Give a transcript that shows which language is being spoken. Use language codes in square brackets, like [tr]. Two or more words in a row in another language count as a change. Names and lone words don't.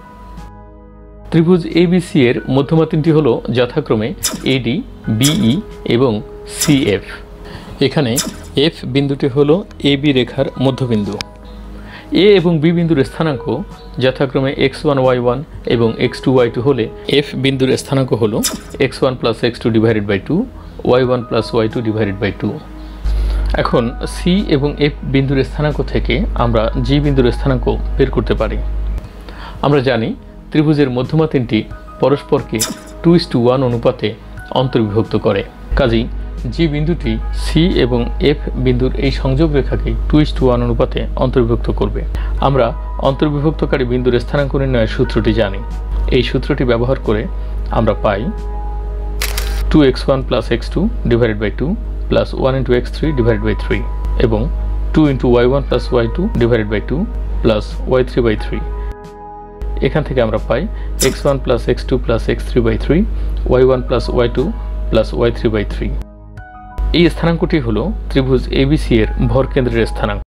[bn] ত্রিভুজ ABC এর মধ্যমা তিনটি হলো যথাক্রমে AD, BE এবং CF। এখানে F বিন্দুটি হলো AB রেখার মধ্যবিন্দু। A এবং B বিন্দুর স্থানাঙ্ক যথাক্রমে x1 y1 এবং x2 y2 হলে F বিন্দুর স্থানাঙ্ক হলো [en] x1 plus x2 divided by 2 y1 plus y2 divided by 2। [bn] এখন C এবং F বিন্দুর স্থানাঙ্ক থেকে আমরা G বিন্দুর স্থানাঙ্ক বের করতে পারি। আমরা জানি ত্রিভুজের মধ্যমা তিনটি পরস্পরকে 2:1 অনুপাতে অন্তর্বিভক্ত করে। কাজেই G বিন্দুটি C এবং F বিন্দুর এই সংযোগ রেখাকে 2:1 অনুপাতে অন্তর্বিভক্ত করবে। আমরা অন্তর্বিভক্তকারী বিন্দুর স্থানাঙ্ক নির্ণয়ের সূত্রটি জানি। এই সূত্রটি ব্যবহার করে আমরা পাই [en] 2x1 plus x2 divided by 2 plus 1 into x3 divided by 3 [bn] এবং [en] 2 into y1 plus y2 divided by 2 plus y3 by 3। [bn] এখান থেকে আমরা পাই [en] x1 plus x2 plus x3 by 3 y1 plus y2 plus y3 by 3। [bn] এই স্থানাঙ্কটি হলো ত্রিভুজ ABC এর ভরকেন্দ্রের স্থানাঙ্ক।